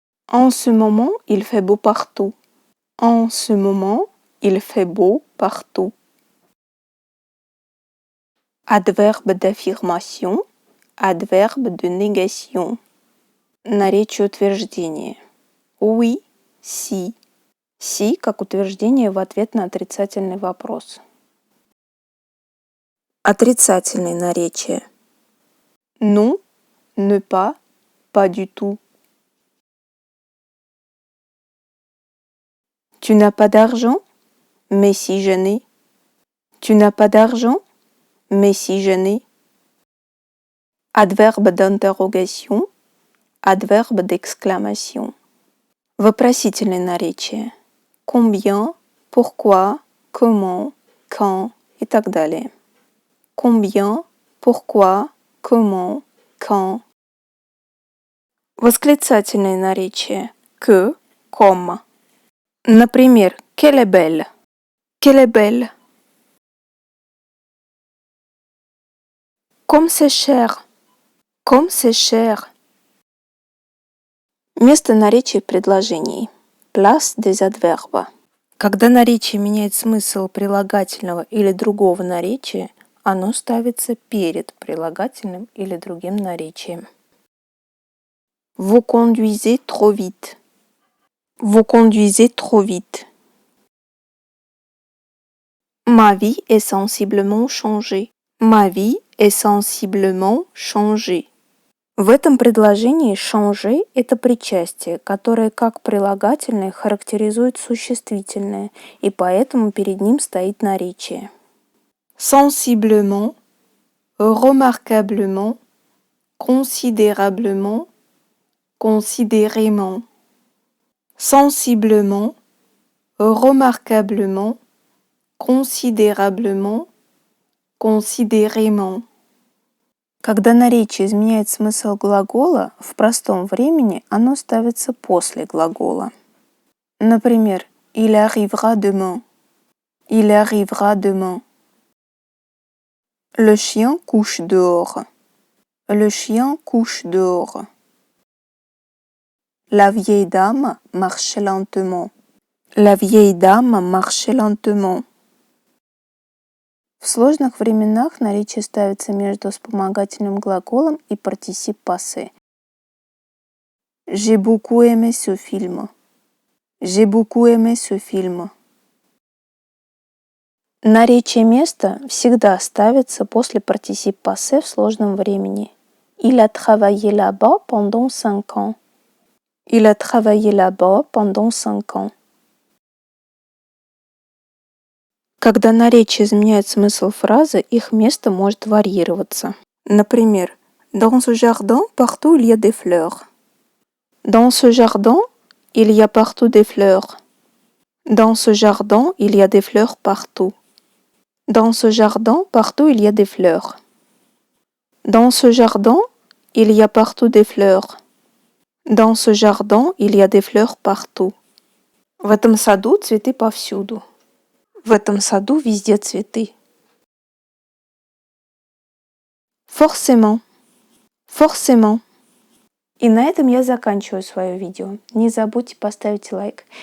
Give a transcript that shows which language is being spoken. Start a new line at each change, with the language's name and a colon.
French: En ce moment, il fait beau partout. En ce moment, il fait beau partout. Adverbe d'affirmation, adverbe de négation. Наречие утверждения. Oui, si,
Russian: Si как утверждение в ответ на отрицательный вопрос. Отрицательные наречия.
French: Non, ne pas, pas du tout. Tu n'as pas d'argent? Mais si je n'ai. Tu n'as pas d'argent? Mais si je n'ai. Adverbe d'interrogation, adverbe d'exclamation.
Russian: Вопросительные наречия.
French: Combien, pourquoi, comment, quand и так далее. Combien, pourquoi, comment, quand.
Russian: Восклицательные наречия.
French: Que, comme. Например, qu'elle est belle. Qu'elle est belle. Comme c'est cher. Comme c'est cher.
Russian: Место наречия предложений.
French: Place des adverbes.
Russian: Когда наречие меняет смысл прилагательного или другого наречия, оно ставится перед прилагательным или другим наречием.
French: Vous conduisez trop vite. Vous conduisez trop vite. Ma vie est sensiblement changée. Ma vie est sensiblement changée.
Russian: В этом предложении changer – это причастие, которое как прилагательное характеризует существительное, и поэтому перед ним стоит наречие.
French: Sensiblement, remarquablement, considérablement, considérément. Sensiblement, remarquablement, considérablement, considérément.
Russian: Когда наречие изменяет смысл глагола, в простом времени оно ставится после глагола.
French: Например, il arrivera demain. Il arrivera demain. Le chien couche dehors. Le chien couche dehors. La vieille dame marche lentement. La vieille dame marche lentement.
Russian: В сложных временах наречие ставится между вспомогательным глаголом и партисип пассе.
French: J'ai beaucoup aimé ce film. J'ai beaucoup aimé ce film.
Russian: Наречие места всегда ставится после партисип пассе в сложном времени.
French: Il a travaillé là-bas pendant 5 ans. Il a travaillé là-bas pendant 5 ans.
Russian: Когда наречие изменяет смысл фразы, их место может варьироваться.
French: Например, dans ce jardin, partout il y a des fleurs. Dans ce jardin, il y a partout des fleurs. Dans ce jardin, il y a des fleurs partout. Dans ce jardin, partout il y a des fleurs. Dans ce jardin, il y a partout des fleurs. Dans ce jardin, il y a des fleurs partout.
Russian: В этом саду цветы повсюду. В этом саду везде цветы.
French: Forcément. Forcément.
Russian: И на этом я заканчиваю свое видео. Не забудьте поставить лайк.